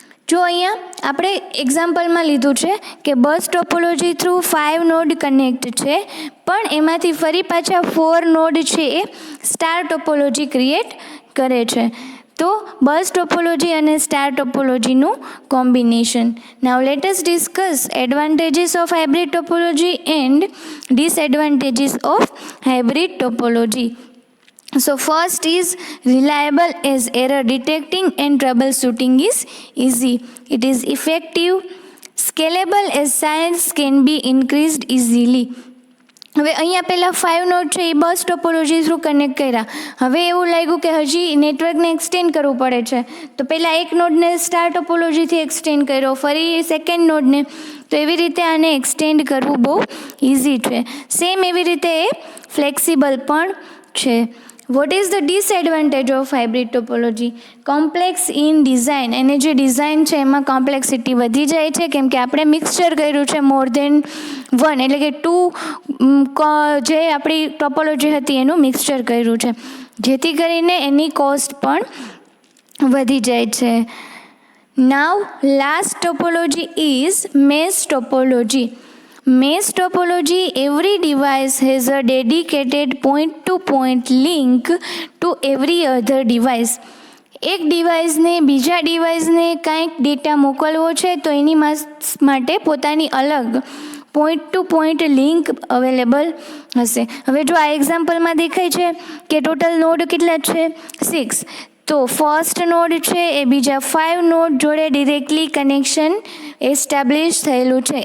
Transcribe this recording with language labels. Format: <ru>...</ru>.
<gu>જો અહીંયા આપણે એક્ઝામ્પલમાં લીધું છે કે બસ ટોપોલોજી થ્રુ 5 નોડ કનેક્ટ છે, પણ એમાંથી ફરી પાછા 4 નોડ છે એ સ્ટાર ટોપોલોજી ક્રિએટ કરે છે. તો બસ ટોપોલોજી અને star ટોપોલોજીનું combination.</gu> <en>Now let us discuss advantages of hybrid topology and disadvantages of hybrid topology. So first is reliable as error detecting and troubleshooting is easy. It is effective, scalable as science can be increased easily.</en> <gu>હવે અહીંયા પહેલાં 5 node છે એ બસ topology through connect કર્યા. હવે એવું લાગ્યું કે હજી નેટવર્કને એક્સટેન્ડ કરવું પડે છે, તો પહેલાં એક નોડને સ્ટાર ટોપોલોજીથી એક્સટેન્ડ કર્યો, ફરી સેકન્ડ નોડને. તો એવી રીતે આને એક્સટેન્ડ કરવું બહુ ઇઝી છે. સેમ એવી રીતે એ ફ્લેક્સિબલ પણ છે.</gu> <en>What is the disadvantage of hybrid topology? Complex in design.</en> <gu>એને જે ડિઝાઇન છે એમાં કોમ્પ્લેક્સિટી વધી જાય છે, કેમ કે આપણે મિક્સચર કર્યું છે</gu> <en>more than 1,</en> <gu>એટલે કે 2 જે આપણી ટોપોલોજી હતી એનું મિક્સચર કર્યું છે, જેથી કરીને એની કોસ્ટ પણ વધી જાય છે.</gu> <en>Now last topology is mesh topology. Mesh topology, every device has a dedicated point-to-point link to every other device.</en> <gu>એક ડિવાઇસને બીજા ડિવાઇસને કાંઈક ડેટા મોકલવો છે તો એની માટે પોતાની અલગ point two point link available હશે. હવે જો આ એક્ઝામ્પલમાં દેખાય છે કે ટોટલ નોડ કેટલા છે? 6. તો ફર્સ્ટ નોડ છે એ બીજા 5 નોડ જોડે ડિરેક્ટલી કનેક્શન એસ્ટાબ્લિશ થયેલું છે.</gu>